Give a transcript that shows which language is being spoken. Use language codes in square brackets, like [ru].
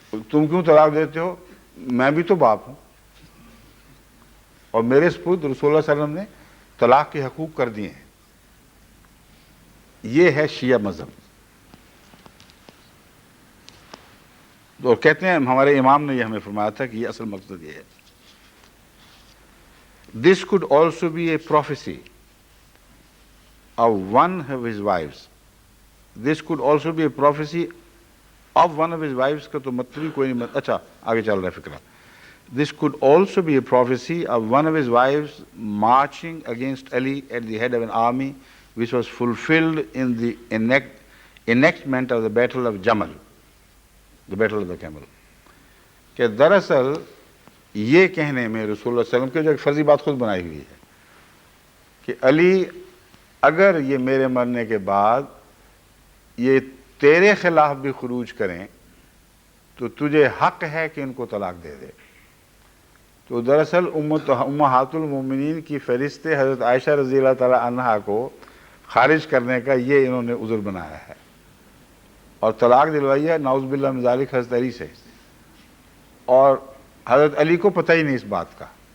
[ur] تم کیوں طلاق دیتے ہو؟ میں بھی تو باپ ہوں اور میرے سپرد رسول اللہ صلی اللہ علیہ وسلم نے طلاق کے حقوق کر دیے ہیں. یہ ہے شیعہ مذہب. اور کہتے ہیں ہمارے امام نے یہ ہمیں فرمایا تھا کہ یہ اصل مقصد یہ ہے. [en] This could also be a prophecy of one of his wives. This could also be a prophecy of one of his wives [ur] کا تو مطلب ہی کوئی نہیں. اچھا آگے چل رہا ہے فکرہ. [en] This could also be a prophecy of one of his wives marching against Ali at the head of an army which was fulfilled in the enactment of the Battle of Jamal, the Battle of the Camel. [ur] کہ دراصل یہ کہنے میں رسول اللہ صلی اللہ علیہ وسلم کے جو ایک فرضی بات خود بنائی ہوئی ہے کہ علی اگر یہ میرے مرنے کے بعد یہ تیرے خلاف بھی خروج کریں تو تجھے حق ہے کہ ان کو طلاق دے دے۔ تو دراصل امہات المومنین کی فہرست حضرت عائشہ رضی اللہ تعالی عنہا کو خارج کرنے کا یہ انہوں نے عذر بنایا ہے، اور طلاق دلوائی ہے نعوذ باللہ من ذالک حضرت علی سے، اور حضرت علی کو پتہ ہی نہیں اس بات کا،